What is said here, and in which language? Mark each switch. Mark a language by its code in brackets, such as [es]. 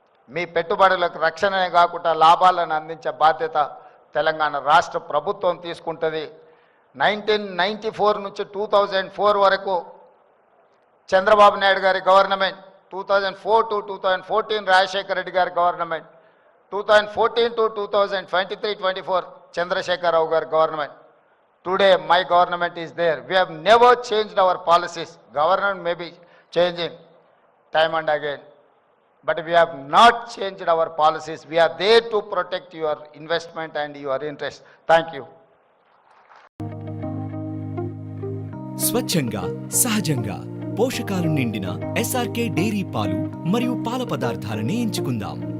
[te] మీ పెట్టుబడులకు రక్షణనే కాకుండా లాభాలను అందించే బాధ్యత తెలంగాణ రాష్ట్ర ప్రభుత్వం తీసుకుంటుంది. 1994 నుంచి 2004 వరకు చంద్రబాబు నాయుడు గారి గవర్నమెంట్, 2004 to 2014 రాజశేఖర రెడ్డి గారి గవర్నమెంట్, 2014 to 2023-24 చంద్రశేఖర రావు గారి government. [en] Today my government is there. We have never changed our policies. Government may be changing time and again, but we have not changed our policies. We are there to protect your investment and your interest. Thank you. [te] స్వచ్ఛంగా, సహజంగా పోషకాలు నిండిన SRK dairy పాలు మరియు పాల పదార్థాలని ఎంచుకుందాం.